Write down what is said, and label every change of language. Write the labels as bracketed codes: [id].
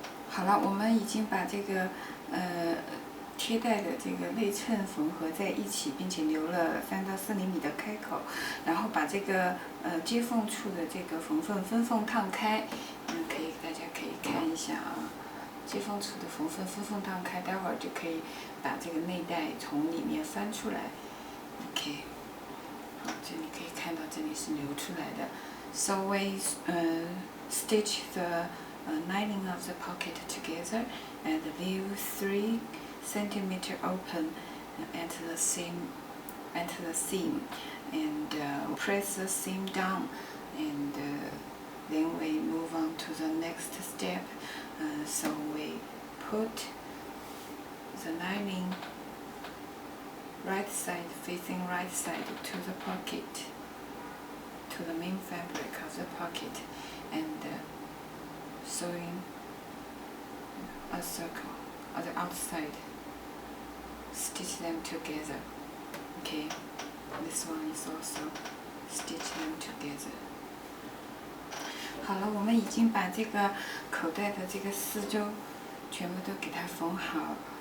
[zh] 好了，我们已经把这个贴带的这个内衬缝合在一起，并且留了3到4厘米的开口，然后把这个接缝处的这个分缝烫开，大家可以看一下啊，接缝处的缝缝当开，待会儿就可以把这个内袋从里面翻出来。 OK， 好，这里可以看到这里是流出来的。 [en] So we stitch the lining of the pocket together and leave 3 centimeter open at the seam, and press the seam down, and then we move on to the next step. So we put the lining right side, facing right side to the pocket, to the main fabric of the pocket, and sewing a circle on the outside. Stitch them together. Okay, this one is also stitch them together. [zh] 好了，我们已经把这个口袋的这个四周全部都给它缝好。